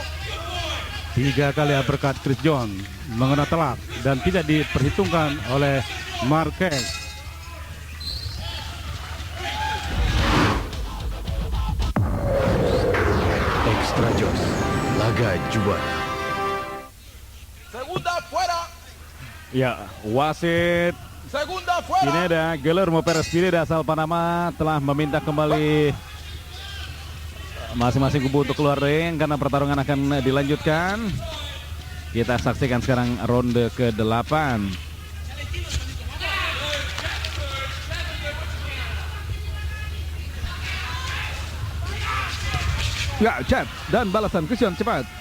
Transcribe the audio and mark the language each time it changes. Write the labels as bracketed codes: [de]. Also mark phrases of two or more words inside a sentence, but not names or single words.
[id] 3 kali uppercut Christian mengena telak dan tidak diperhitungkan oleh Marquez. Extra Jos, laga juara. [es] Segunda fuera. [id] Ya, wasit [es] Segunda fuera. [id] Pineda, Guillermo Perez Pineda asal Panama telah meminta kembali masing-masing kubu untuk keluar ring karena pertarungan akan dilanjutkan. Kita saksikan sekarang ronde ke-8. Ya, jab dan balasan Christian cepat.